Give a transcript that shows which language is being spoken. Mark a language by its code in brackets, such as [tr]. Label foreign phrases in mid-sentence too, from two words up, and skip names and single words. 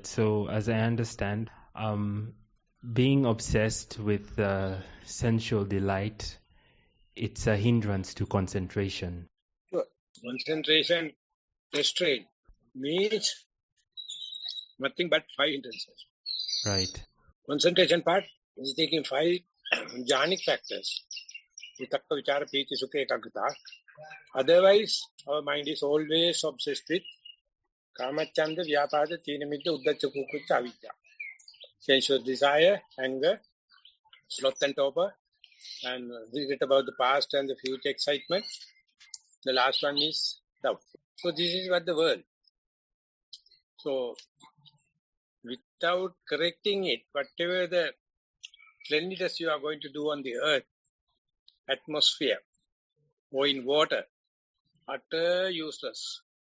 [en] So, as I understand, being obsessed with sensual delight, it's a hindrance to concentration. Sure. Concentration restraint means nothing but 5 hindrances. Right. Concentration part is taking 5 jhanic factors. [pi] Vitakka, vichara, piti, sukha, ekaggata. [en] Otherwise, our mind is always obsessed with [pi] kamacchanda, vyapada, teenamidda, uddhacha, kukucha, [en] avidya. Sensuous desire, anger, sloth and torpor, and regret about the past and the future excitement. The last one is doubt. So this is what the world. So without correcting it, whatever the cleanliness you are going to do on the earth, atmosphere, or in water, utter useless.